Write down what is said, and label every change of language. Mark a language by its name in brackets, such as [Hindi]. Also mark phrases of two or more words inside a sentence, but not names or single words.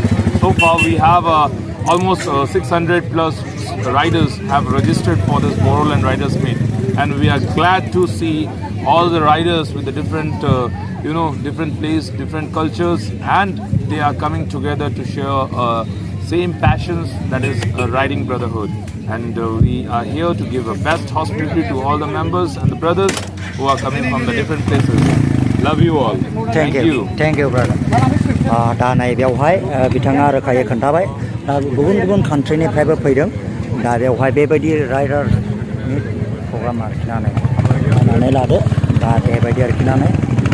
[English] So far, we have almost 600 plus riders have registered for this Boroland Riders Meet, and we are glad to see all the riders with the different different place, different cultures, and they are coming together to share same passions, that is riding brotherhood. And we are here to give a best hospitality to all the members and the brothers who are coming from the different places. Love you all. Thank you brother. [Bodo] दा नै बेवहाय बिथाङा रोखायै खोन्थाबाय दा गुबुन कान्ट्रिनिफ्रायबो फैदों दा बेवहाय बेबायदि राइडारनि प्रग्राम आरोखि नानै लादो दा बेबायदि आरोखि नानै